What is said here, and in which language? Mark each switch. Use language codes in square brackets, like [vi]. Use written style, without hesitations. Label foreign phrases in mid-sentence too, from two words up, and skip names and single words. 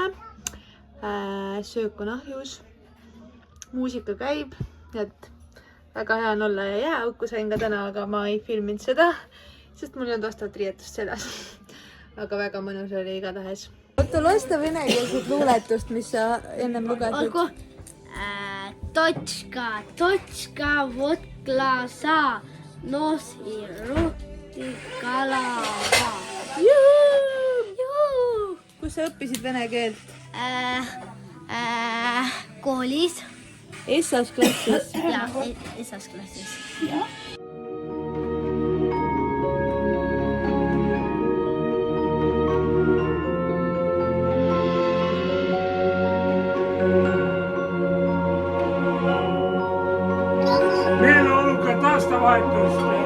[et] Söök on ahjus. Muusika käib. Et väga hea on olla ja jääauku sain ka täna, aga ma ei filminud seda, sest mul ei olnud vastavat riietust seljas. Aga väga mõnus oli igatahes. Oota, lasta venekeelset luuletust, mis sa ennem lugesid. Olgu. [ru] Точка, вот глаза, нос и рот и голова. [et] Kus sa õppisid vene keelt? Koolis. Essas klassis. Ja, essas klassis. Meeleolukat aastavahetust!